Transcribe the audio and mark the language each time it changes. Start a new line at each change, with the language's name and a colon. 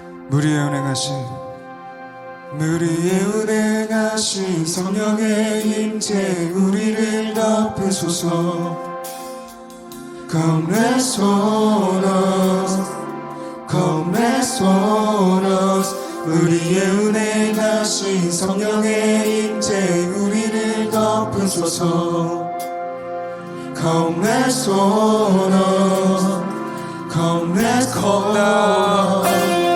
Korean: 우리의 은행하신 우리의 은혜가신 성령의 임재 우리를 덮으소서.
English: Come rest on us, come rest on us.
Korean: 우리의 은혜가신 성령의 임재 우리를 덮으소서.
English: Come rest on us, come rest on us.